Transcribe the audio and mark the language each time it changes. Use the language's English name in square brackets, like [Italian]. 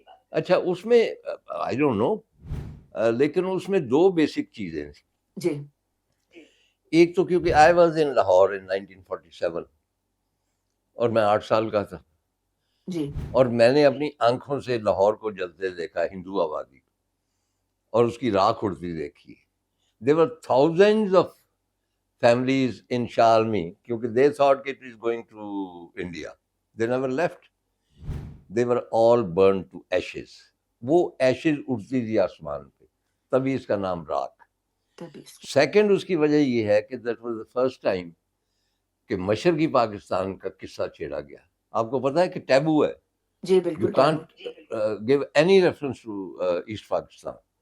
[Urdu] اچھا، اس میں [English] I don't know, [Urdu] لیکن اس میں دو بیسک چیزیں تھیں. جی ایک تو کیونکہ [English] I was in Lahore in 1947 [Urdu] اور میں 8 سال کا تھا، جی اور میں نے اپنی آنکھوں سے لاہور کو جلتے دیکھا، ہندو آبادی کو، اور اس کی راکھ اڑتی دیکھی. [English] There were thousands of families in Shalmi, کیونکہ they thought it is going to India. They never left. They were all burned to ashes. [Urdu] وہ ایشز اڑتی تھی آسمان پہ، تبھی اس کا نام راکھ. تبھی. سیکنڈ اس کی وجہ یہ ہے کہ [English] that was the first time [Urdu] کہ مشرقی پاکستان کا قصہ چھیڑا گیا. آپ کو پتا ہے کہ ٹیبو ہے، جی [English] یو [Urdu] بالکل [English] Can't give any reference to east Pakistan.